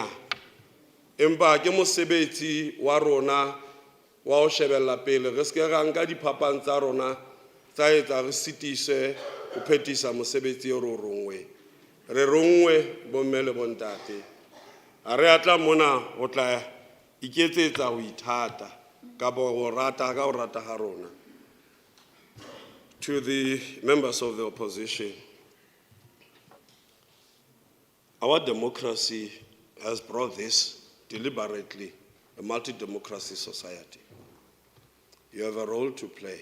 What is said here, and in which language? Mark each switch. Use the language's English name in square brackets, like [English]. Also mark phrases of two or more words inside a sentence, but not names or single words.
[Southern Sotho] Empa ke mosebetsi wa rona wa ho shebella pele, re ske ra nka diphapang tsa rona tsa etsa re sitise ho phethisa mosebetsi o rongwe. Re rongwe bomme le bontate. Ha re atla mona ho tla iketsetsa ho ithata ka bo rata ka ho rata ha rona. [English] To the members of the opposition, our democracy has brought this deliberately, a multi-democracy society. You have a role to play.